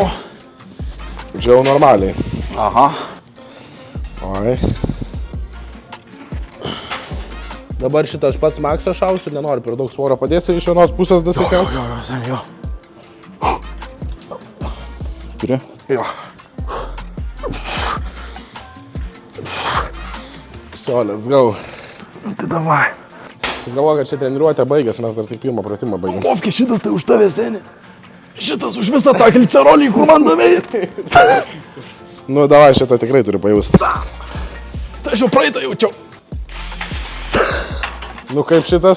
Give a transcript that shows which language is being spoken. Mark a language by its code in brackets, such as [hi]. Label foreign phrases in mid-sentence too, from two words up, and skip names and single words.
[lt] Čia jau normaliai. Aha. Oi. Dabar šitą aš pats maksą šausiu, nenoriu per daug svorio. Padėsi iš vienos pusės dasikelt? Jo, seniai, jo. Turi? Jo. [en] So, let's go. [lt] Tai davai. Jis galvoja, kad čia treniruotė baigės, mes dar tik pirmą pratimą baigėm. Popki, šitas tai už tave, seniai. Šitas už visą tą glicerolį, kur man davėjai. Nu, davai, šitą tikrai turiu pajausti. Tai aš jau praeitą jaučiau. Nu, kaip šitas?